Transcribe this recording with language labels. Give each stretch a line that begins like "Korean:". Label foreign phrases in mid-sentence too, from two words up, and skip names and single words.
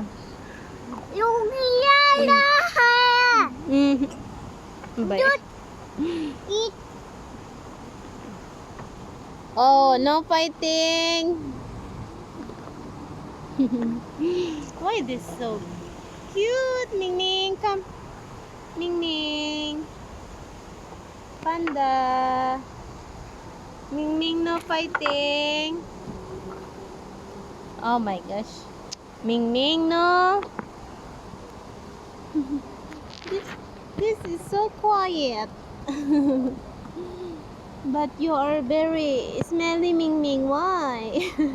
English: Yung yala. Bye. Eat. Oh, no fighting. Why this so cute? Ming Ming, come. Ming Ming. Panda. Ming Ming, no fighting. Oh my gosh. Ming Ming, no. This, this is so quiet. But you are very smelly, Ming Ming. Why?